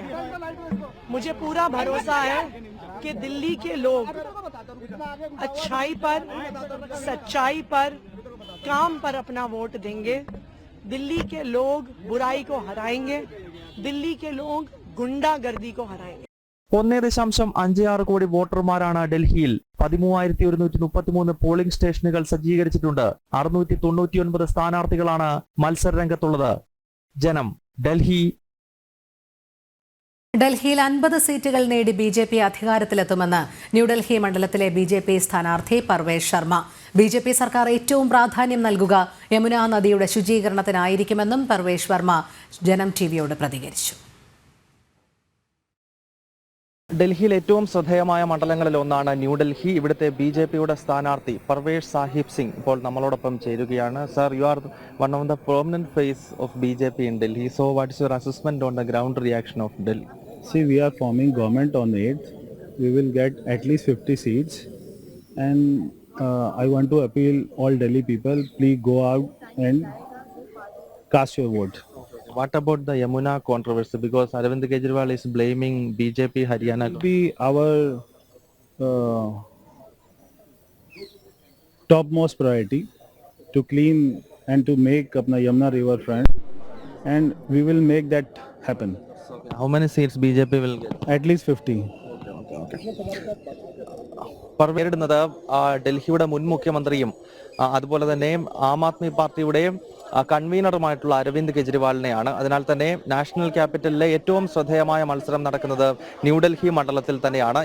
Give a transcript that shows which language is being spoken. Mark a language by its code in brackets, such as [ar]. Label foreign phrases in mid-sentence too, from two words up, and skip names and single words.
[hi] मुझे पूरा भरोसा है कि दिल्ली के लोग अच्छाई पर, सच्चाई पर, काम पर अपना वोट देंगे. दिल्ली के लोग बुराई को हराएंगे. दिल्ली के लोग गुंडागर्दी को हराएंगे. [ml] 1.56 കോടി വോട്ടർമാരാണ് ഡൽഹിയിൽ. 13,133 പോളിംഗ് സ്റ്റേഷനുകൾ സജ്ജീകരിച്ചിട്ടുണ്ട്. 699 സ്ഥാനാർത്ഥികളാണ് മത്സരരംഗത്തുള്ളത്. ജനം, ഡൽഹി. ഡൽഹിയിൽ 50 സീറ്റുകൾ നേടി BJP അധികാരത്തിലെത്തുമെന്ന് ന്യൂഡൽഹി മണ്ഡലത്തിലെ BJP സ്ഥാനാർത്ഥി പർവേഷ് ശർമ്മ. BJP സർക്കാർ ഏറ്റവും പ്രാധാന്യം നൽകുക യമുന നദിയുടെ ശുചീകരണത്തിനായിരിക്കുമെന്നും പർവേഷ് ശർമ്മ ജനം TVയോട് പ്രതികരിച്ചു. ഡൽഹിയിൽ ഏറ്റവും ശ്രദ്ധേയമായ മണ്ഡലങ്ങളിൽ ഒന്നാണ് ന്യൂഡൽഹി. ഇവിടുത്തെ BJPയുടെ സ്ഥാനാർത്ഥി പർവേഷ് സാഹിബ് സിംഗ് ഇപ്പോൾ നമ്മളോടൊപ്പം ചേരുകയാണ്. [en] Sir, you are one of the prominent face of BJP in Delhi. So what is your assessment on the ground reaction of Delhi? See, we are forming government on 8th. We will get at least 50 seats. And I want to appeal all Delhi people, please go out and cast your vote. What about the Yamuna controversy? Because Arvind Kejriwal is blaming BJP Haryana. It will be our topmost priority to clean and to make Apna Yamuna river front, and we will make that happen. How many seats BJP will get? At least 50. [ml] നേരിടുന്നത് ഡൽഹിയുടെ മുൻ മുഖ്യമന്ത്രിയും അതുപോലെ തന്നെ ആം ആദ്മി പാർട്ടിയുടെയും കൺവീനറുമായിട്ടുള്ള അരവിന്ദ് കെജ്രിവാളിനെയാണ്. അതിനാൽ തന്നെ നാഷണൽ ക്യാപിറ്റലിലെ ഏറ്റവും ശ്രദ്ധേയമായ മത്സരം നടക്കുന്നത് ന്യൂഡൽഹി മണ്ഡലത്തിൽ തന്നെയാണ്.